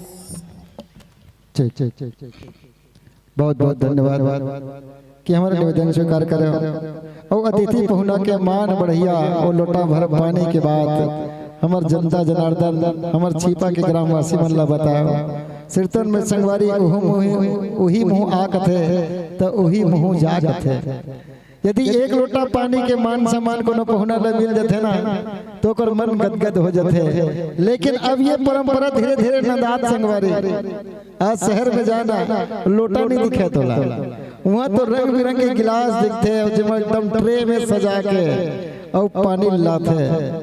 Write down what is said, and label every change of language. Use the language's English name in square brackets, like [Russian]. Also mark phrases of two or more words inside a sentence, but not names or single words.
[Chhattisgarhi] बहुत बहुत धन्यवाद कि हमारे निवेदन स्वीकार करें और अतिथि पहुना के मान बढ़िया और लोटा भर पाने के बाद हमार जनता जनार्दन हमार छिपा के ग्रामवासी मन ला बताओ कीर्तन में संगवारी उही मुँह आकत है तो उही मुँह जागत है। यदि एक लोटा पानी के मान सम्मान को न पहुना ल मिल जाते ना तो कर मन गदगद हो जाते। लेकिन अब ये परंपरा धीरे धीरे नदात संगवारी आज शहर में जाना लोटा नहीं दिखे तोला, वहाँ तो रंग बिरंगे गिलास दिखते और जिसमें एकदम ट्रे में सजा के और पानी लाते।